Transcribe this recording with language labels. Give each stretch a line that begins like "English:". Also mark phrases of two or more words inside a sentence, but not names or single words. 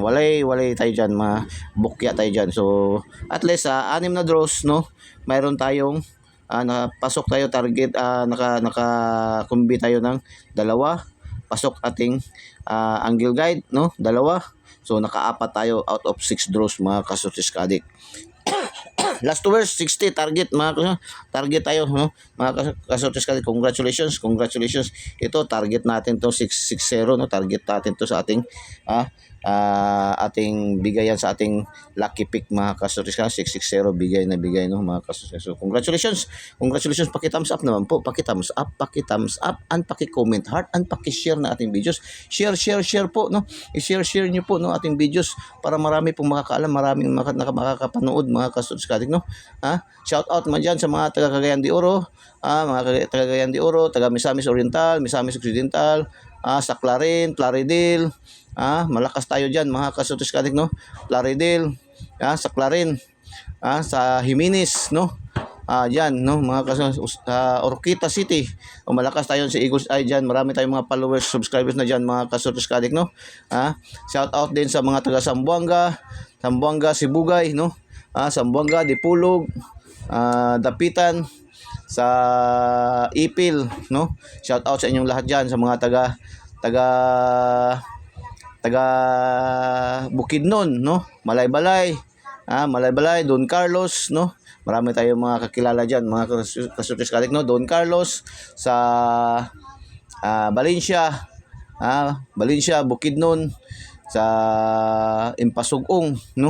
Filipino: Walay tayo diyan, mga bukya tayo diyan. So
English: at least
Filipino: sa 6 na draws, no, mayroon tayong napasok tayo target, naka-kumbi tayo ng dalawa. Pasok ating angle guide, no, dalawa. So naka-apat tayo
English: out of 6 draws
Filipino: mga kastudyos kadik.
English: Last 2 hours 60 target
Filipino: mga target tayo, no, mga kasotes. Congratulations. Ito target natin to 660, no, target natin to sa ating ating bigayan sa ating
English: lucky pick
Filipino: mga kasotes. 660 bigay, no, mga kasotes. So congratulations, paki-
English: thumbs up
Filipino: naman po, paki-
English: thumbs up and
Filipino: paki-
English: comment heart and
Filipino: paki-share na ating videos. Share po, no, i-share niyo po, no, ating videos para marami pong makakaalam, maraming makakapanood mga kasotes, no.
English: Shout out
Filipino: man dyan sa mga taga Cagayan de Oro, mga taga Cagayan de Oro, taga Misamis Oriental, Misamis Occidental, sa Clarin, Plaridel, malakas tayo dyan mga kasotes kadik, no. Plaridel, sa Clarin, sa Jimenez, no, dyan, no, mga kasotes, Orquita City, malakas tayo sa Eagles Eye dyan. Marami tayong mga
English: followers, subscribers
Filipino: na dyan mga kasotes kadik, no.
English: Shout out
Filipino: din sa mga taga Zamboanga, Sibugay, no, Zamboanga, Dipulog, Dapitan, sa Ipil, no.
English: Shout out
Filipino: sa inyong lahat diyan, sa mga taga Bukidnon, no, Malaybalay, Don Carlos, no. Marami tayong mga kakilala diyan mga kasotes kadik, no. Don Carlos sa Valencia, Bukidnon, sa Impasugong, no.